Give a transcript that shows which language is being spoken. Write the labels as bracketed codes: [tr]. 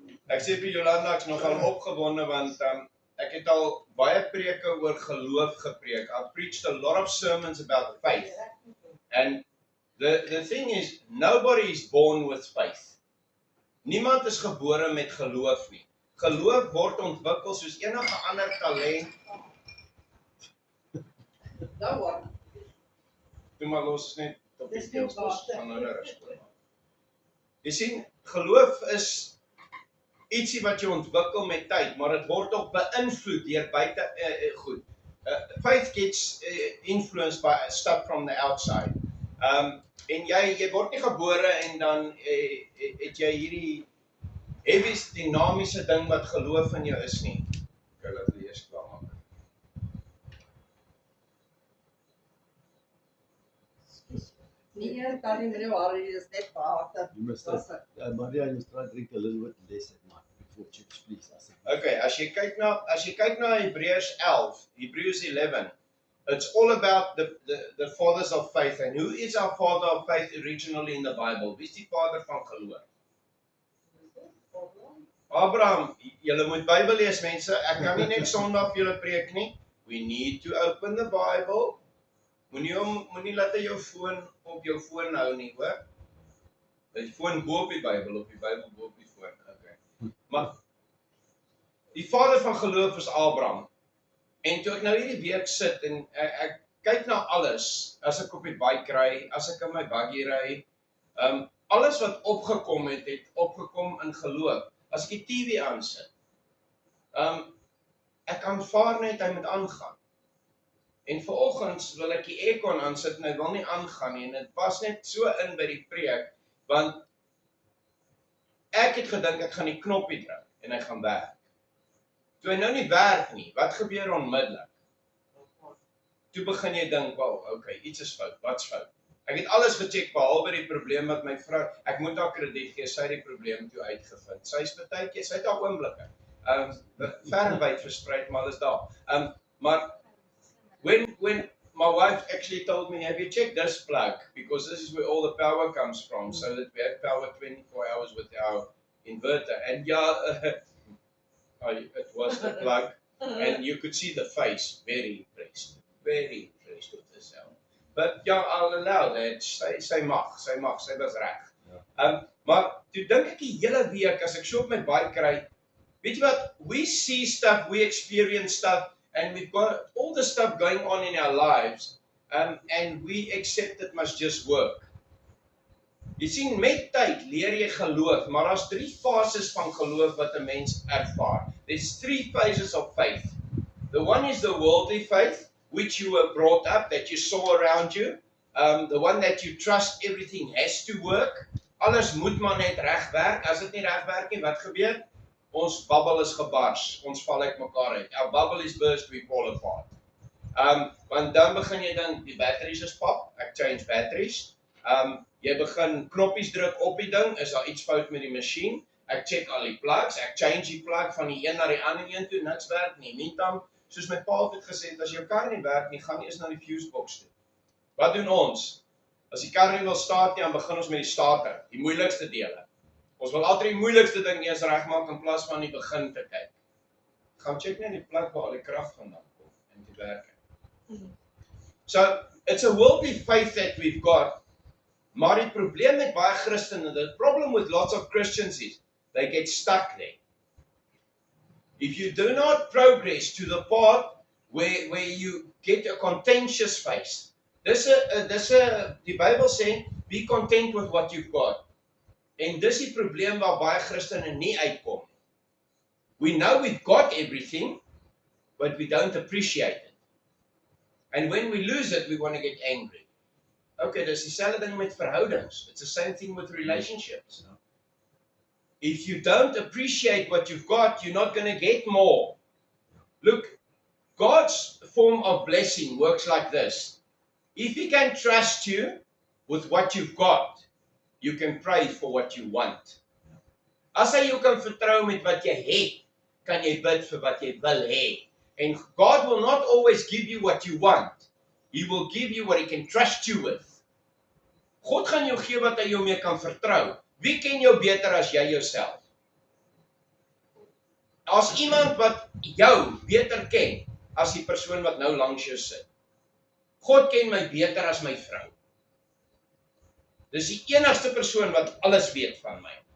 [af] Ek sê vir Jolanda, ek's nogal opgewonde want ek het al baie preke oor geloof gepreek. [en] I've preached a lot of sermons about faith. And the thing is, nobody is born with faith. [af] Niemand is gebore met geloof nie. Geloof word ontwikkel soos enige ander talent. Nou wat? Toe maar los net op die deelsbos van hulle rustig. Jy sien, geloof is ietsie wat jy ontwikkel met tyd, maar dit word ook beïnvloed deur buite goed. [en] Faith gets influenced by stuff from the outside. [af] En jy word nie gebore en dan het jy hierdie heavy dinamiese ding wat geloof in jou is nie. Okay, laat hulle eers klaar maak. Nee, kan nie meer waar jy is net water. [en] You must Maria, you must try to drink a little bit less at night before church, please. Okay, [af] as jy kyk na Hebreërs 11, [en] Hebrews 11, it's all about the fathers of faith. And who is our father of faith originally in the Bible? [af] Wie is die vader van geloof? Abraham. Julle moet Bybel lees, mense. Ek kan nie net Sondag vir julle preek nie. [en] We need to open the Bible. [af] Moenie laat jy jou foon op jou foon hou nie, hoor? Die foon bo op die Bybel bo op die foon. Okay. Maar die vader van geloof is Abraham. En toe ek nou hierdie week sit en ek kyk na alles, as ek op die bike ry, as ek in my buggy ry, alles wat opgekom het opgekom in geloof. As ek die TV aansit, ek aanvaar net hy moet aangaan. En vanoggend wil ek die aircon aansit en hy wil nie aangaan nie en dit pas net so in by die preek, want ek het gedink ek gaan die knoppie druk en hy gaan werk. Toe hy nou nie werk nie, wat gebeur onmiddellik? Toe begin jy dink, wow, okay, iets is fout, wat's fout? Ek het alles gecheck behalwe die probleem met my vrou. Ek moet haar krediet gee, sy het die probleem toe uitgevind. Sy is partykeer, sy het haar oomblikke. Ver en wyd verspreid, maar alles daar. [en] Maar when my wife actually told me, have you checked this plug? Because this is where all the power comes from, so that we have power 24 hours with our inverter. And it was the plug, and you could see the face, very impressed with herself. But I'll allow that, [af] sy mag, sy was reg. Maar toe dink ek die hele week, as ek so op my bike ry, weet jy wat, [en] we see stuff, we experience stuff, and we've got all the stuff going on in our lives, and we accept it must just work. [af] Jy sien, met tyd leer jy geloof, maar daar's 3 fases van geloof wat 'n mens ervaar. [en] There's 3 phases of faith. The one is the worldly faith, which you were brought up, that you saw around you. The one that you trust everything has to work. [af] Alles moet maar net reg werk. As dit nie reg werk nie, wat gebeur? Ons bubble is gebars. Ons val uit mekaar uit. [en] Our bubble is burst, we fall apart. [af] Want dan begin jy dink, die batteries is pap, ek change batteries. Jy begin knoppies druk op die ding, is daar iets fout met die masjien? Ek check al die plugs, ek change die plug van die een na die ander een toe, niks werk nie. Meantime, soos my pa het gesê, as jou kar nie werk nie, gaan eers na die fuse box toe. Wat doen ons? As die kar nie wil start nie, dan begin ons met die starter, die moeilikste dele. Ons wil altyd die moeilikste ding eers regmaak in plaas van die begin te kyk. Gaan check net die plug waar al die krag vandaan kom en die werk. [en] So, it's a worldly faith that we've got. [af] Maar die probleem met baie Christene, [en] the problem with lots of Christians is, they get stuck there. If you do not progress to the part where you get a contentious faith, [af] die Bybel sê, [en] be content with what you've got. [af] En dis die probleem waar baie Christene nie uitkom. [en] We know we've got everything, but we don't appreciate it. And when we lose it, we want to get angry. [af] Okay, dis dieselfde ding met verhoudings. [en] It's the same thing with relationships. If you don't appreciate what you've got, you're not going to get more. Look, God's form of blessing works like this. If He can trust you with what you've got, you can pray for what you want. [af] As hy jou kan vertrou met wat jy het, kan jy bid vir wat jy wil hê. [en] And God will not always give you what you want. He will give you what He can trust you with. [af] God gaan jou gee wat hy jou mee kan vertrou. Wie ken jou beter as jy jouself? As iemand wat jou beter ken as die persoon wat nou langs jou sit. God ken my beter as my vrou. Dis die enigste persoon wat alles weet van my.